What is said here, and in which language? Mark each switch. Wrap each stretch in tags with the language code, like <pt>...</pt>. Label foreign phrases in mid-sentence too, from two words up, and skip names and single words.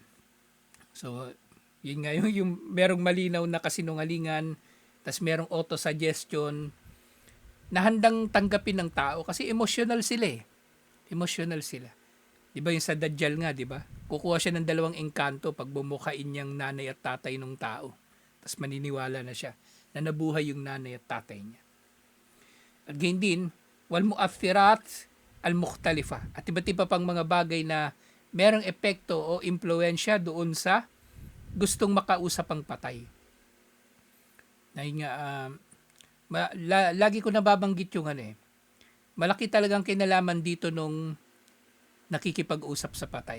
<tl>So, yun nga yung merong malinaw na kasinungalingan, tas merong auto-suggestion na handang tanggapin ng tao kasi emotional sila eh. Emotional sila. 'Di ba yung sa Dajjal nga, 'di ba? Kukuha siya ng dalawang engkanto pag bumukain niyang nanay at tatay ng tao. Tas maniniwala na siya na nabuhay yung nanay at tatay niya. At ganyan din,</tl> <ar>wal mu'athirat al-mukhtalifa.</ar> <tl>At iba't iba pang mga bagay na merong epekto o impluensya doon sa gustong makausap ang patay. Lagi ko nababanggit yung malaki talagang kinalaman dito nung nakikipag-usap sa patay.</tl>